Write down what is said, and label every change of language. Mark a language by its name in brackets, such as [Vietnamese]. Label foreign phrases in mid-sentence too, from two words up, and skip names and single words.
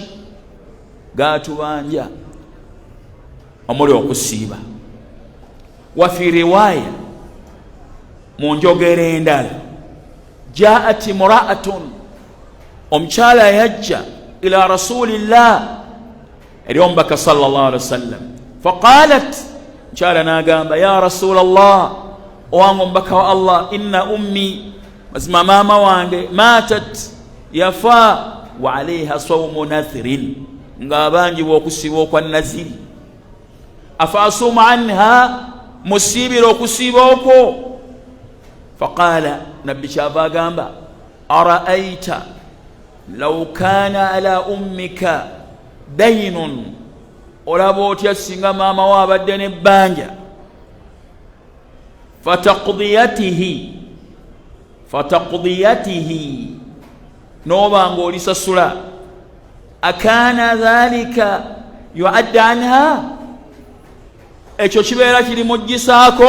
[Ganda] Gatubanja omuli okusiiba. [Arabic] وفي رواية, [Ganda] mu njogera endala, [Arabic] جاءت امرأة, [Ganda] omukyala yajja [Arabic] ila rasulillah, [Ganda] eri omubaka [Arabic] صلى الله عليه وسلم, faqalat, [Ganda] mukyala n'agamba [Arabic] يا رسول الله, [Ganda] owange omubaka wa Allah, [Arabic] إن أمي, [Ganda] mazima maama wange, matat, yafa, [Arabic] وعليها صوم نذر, [Ganda] ng'abanjibwa okusiiba okwa naziri, [Arabic] أفأصوم عنها, [Ganda] musiibira okusiiba okwo? Faqala, nabbi kyava agamba, [Arabic] أرأيت لو كان على أمك دين, [Ganda] olaba otya singa maama wo abadde n'ebbanja, fataqdiyatihi, n'oba ng'olisasula, [Arabic] أكان ذلك يؤدى عنها, [Ganda] ekyo kibeera kiri muggisaako?